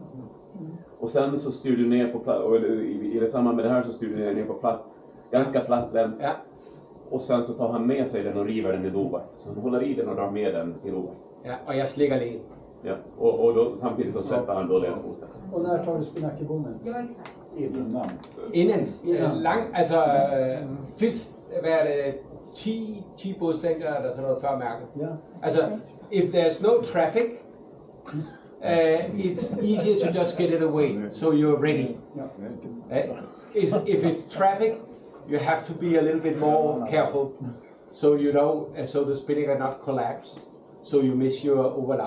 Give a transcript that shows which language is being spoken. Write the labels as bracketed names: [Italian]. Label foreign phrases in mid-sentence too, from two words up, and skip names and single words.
[Swedish] Och sen så styr du ner på platt, och i samband med det här så styr du ner på platt, ganska platt läns. Ja. Och sen så tar han med sig den och river den i lovart. Så han håller i den och drar med den i lovart. Ja, och jag slägger in. Ja, och då, samtidigt så släpper han då länsfoten. Och när tar du spinnakabommen? Ja, exakt. Innan. Alltså, [Danish] hvad er det, 10 bådslængder eller sådan noget før mærket. Ja. Altså, [English] if there's no traffic, it's easier to just get it away, so you're ready. If it's traffic, you have to be a little bit more careful, so so the spinnaker not collapse, so you miss your overlap.